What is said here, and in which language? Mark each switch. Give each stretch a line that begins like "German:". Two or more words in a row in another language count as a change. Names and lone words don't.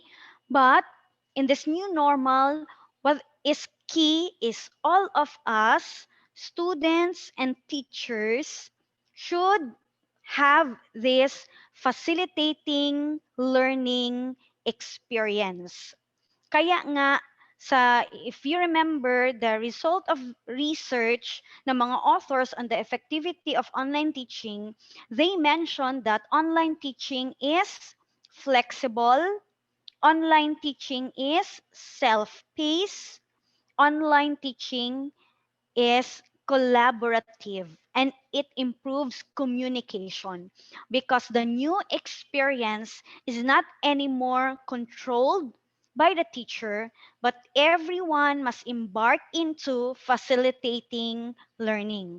English: But in this new normal, what is key is all of us, students and teachers, should have this facilitating learning experience.
Filipino: Kaya nga,
English: if you remember the result of research
Filipino: ng mga
English: authors on the effectivity of online teaching, they mentioned that online teaching is flexible, online teaching is self-paced, online teaching is collaborative, and it improves communication because the new experience is not anymore controlled by the teacher, but everyone must embark into facilitating learning.